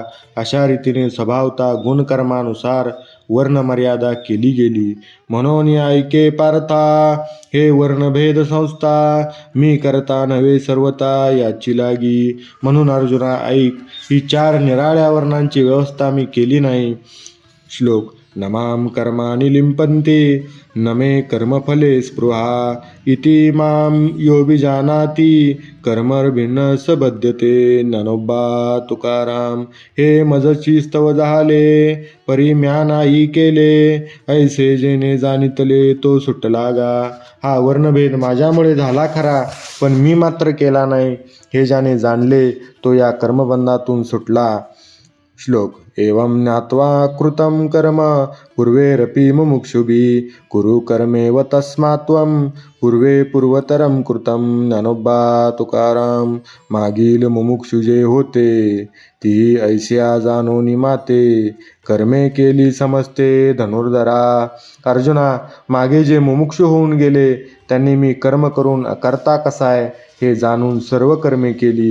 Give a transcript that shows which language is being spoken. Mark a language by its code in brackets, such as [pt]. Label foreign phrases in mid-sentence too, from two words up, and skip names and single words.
[mr] अशा रीतीने स्वभावता गुणकर्मानुसार वर्णमर्यादा केली गेली. म्हणून ऐके पार्था, हे वर्णभेद संस्था. मी करता नव्हे सर्वता याची लागी. म्हणून अर्जुना ऐक, ही 4 निराळ्या वर्णांची व्यवस्था मी केली नाही, श्लोक [sa] नमाम कर्माणि लिंपन्ते न मे कर्मफले स्पृहा इति मां योऽभिजानाति कर्मभिन्न स बध्यते ज्ञानोबा तुकाराम. [mr] हे मजची स्तव झाले परी म्या नाही केले ऐसे जेणे जाणितले तो सुटला गा. हा वर्णभेद माझ्यामुळे झाला खरा पण मी मात्र केला नाही. हे ज्याने जाणले तो या कर्मबंधातून सुटला. [sa] श्लोक एवं ज्ञात्वा कृतं कर्म पूर्वेरपि मुमुक्षुभिः कुरु कर्मेव तस्मात् त्वं पूर्वे पूर्वतरं कृतं. ज्ञानोबा तुकाराम. [mr] मागील मुमुक्षु जे होते ती ऐसिया जाणोनी माते कर्मे केली समजते धनुर्धरा. अर्जुना, मागे जे मुमुक्षु होऊन गेले त्यांनी मी कर्म करून अकर्ता कसाय हे जाणून सर्व कर्मे केली.